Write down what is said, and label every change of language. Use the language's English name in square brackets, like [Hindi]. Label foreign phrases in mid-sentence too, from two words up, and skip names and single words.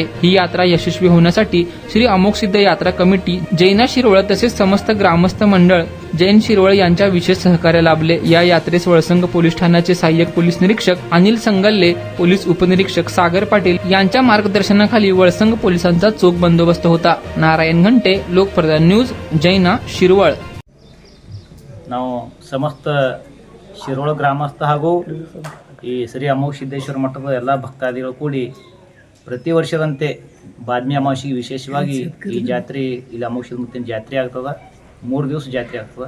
[Marathi] ही यात्रा यशस्वी होण्यासाठी श्री अमोक सिद्ध यात्रा कमिटी, जैना शिरोळ तसेच समस्त ग्रामस्थ मंडळ जैन शिरोळ यांच्या विशेष सहकार्य लाभले। या यात्रेस वळसंग पोलीस ठाण्याचे सहाय्यक पोलीस निरीक्षक अनिल संगल्ले, पोलीस उपनिरीक्षक सागर पाटील यांच्या मार्गदर्शनाखाली वळसंग पोलिसांचा चोख बंदोबस्त होता। नारायण घंटे, लोकप्रधान न्यूज, जैना शिरोळ। [Kannada] ನಾವು ಸಮಸ್ತ ಶಿರೋಳ ಗ್ರಾಮಸ್ಥ ಹಾಗೂ ಈ ಶ್ರೀ ಅಮೋಘ ಸಿದ್ದೇಶ್ವರ ಮಠದ ಎಲ್ಲ ಭಕ್ತಾದಿಗಳು ಕೂಡಿ ಪ್ರತಿ ವರ್ಷದಂತೆ ಬಾದ್ಮಿ ಅಮಾವಾಸ್ಯೆಗೆ ವಿಶೇಷವಾಗಿ ಈ ಜಾತ್ರೆ ಇಲ್ಲಿ ಅಮೋಘ ಸಿದ್ಧಮೂರ್ತಿನ ಜಾತ್ರೆ ಆಗ್ತದೆ। 3 ದಿವಸ ಜಾತ್ರೆ ಆಗ್ತದೆ।